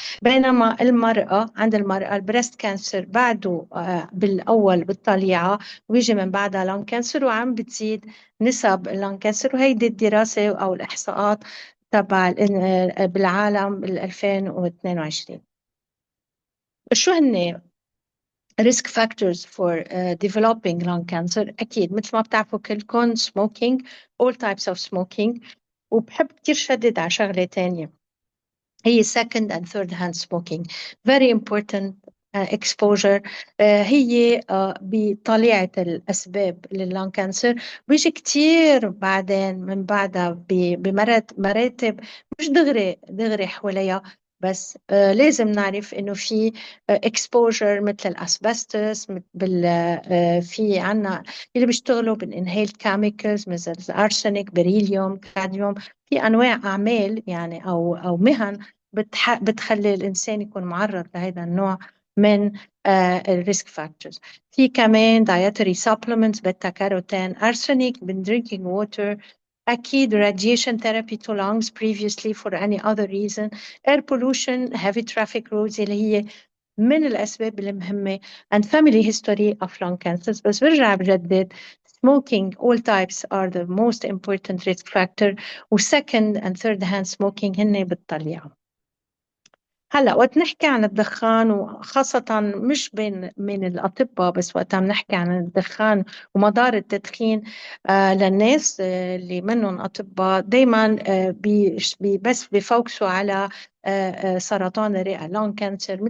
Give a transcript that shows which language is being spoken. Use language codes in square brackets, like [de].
[ar] بينما عند المرأة البريست كانسر بعده بالأول بالطليعة ويجي من بعدها لون كانسر، وعم بتزيد نسب اللون كانسر. وهيدي الدراسة أو الإحصاءات تبع بالعالم 2022. شو هن [en] risk factors for developing lung cancer؟ [ar] أكيد مثل ما بتعرفوا كلكم [en] smoking, all types of smoking. [ar] وبحب كتير شدد على شغلة تانية، هي [en] second and third hand smoking. Very important exposure. [ar] هي بطليعة الأسباب لللون كانسر بيجي كتير بعدين من بعدها بمراتب مش دغري حواليها، بس لازم نعرف إنه في exposure مثل الأسبستس، في عنا اللي بيشتغلوا بالinhaled chemicals مثل الأرسنك، بريليوم، كاديوم. في أنواع أعمال يعني أو مهن بتخلي الإنسان يكون معرض لهذا النوع من الريسك فاكتورز. في كمان [en] dietary supplements beta carotene, arsenic [ar] من [en] drinking water، [ar] أكيد [en] radiation therapy to lungs previously for any other reason، air pollution، heavy traffic roads [ar] اللي هي من الأسباب المهمة، [en] and family history of lung cancers. [ar] بس برجع بجدد [en] smoking all types are the most important risk factor، و second and third hand smoking [ar] هن بالطليعة. هلا وقت نحكي عن الدخان، وخاصة مش من الأطباء بس، وقت عم نحكي عن الدخان ومضار التدخين للناس اللي منهم أطباء، دايما بس بيفوكسوا على سرطان الرئة لون كانسر.